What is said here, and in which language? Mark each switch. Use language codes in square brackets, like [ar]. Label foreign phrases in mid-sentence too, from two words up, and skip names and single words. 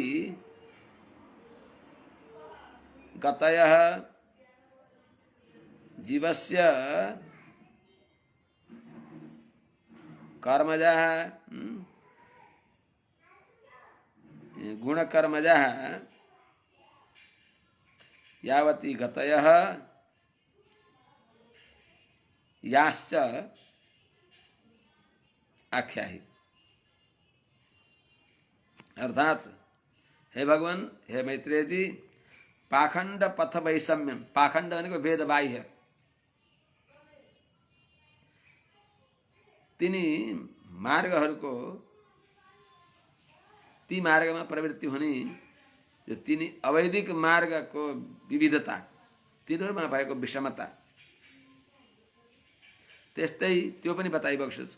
[sa] गतयः जीवस्य कर्मजा गुणकर्मजा यावती गतयः याश्च आख्यायी। [ne] अर्थात हे भगवान, हे मैत्रेय जी, [sa] पाखण्ड पथ वैषम्यम, [ne] पाखण्ड भनेको भेद बाह्य, तिनी मार्गहरूको, ती मार्गमा प्रवृत्ति हुने जो तिनी अवैधिक मार्गको विविधता, तिनीहरूमा भएको विषमता, त्यस्तै त्यो पनि बताइबक्स्योस्।